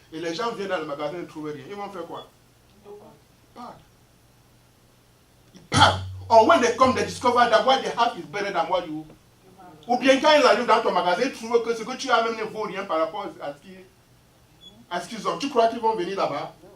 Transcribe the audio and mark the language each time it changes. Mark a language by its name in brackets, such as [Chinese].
[French] Et les gens viennent dans le magasin et ne trouvent rien. Ils vont faire quoi? Part. Part. [English] Or when they come, they discover that what they have is better than what you. [French] Ou bien quand ils arrivent dans ton magasin, ils trouvent que ce que tu as même ne vaut rien par rapport à ce qu'ils ont. Tu crois qu'ils vont venir là-bas?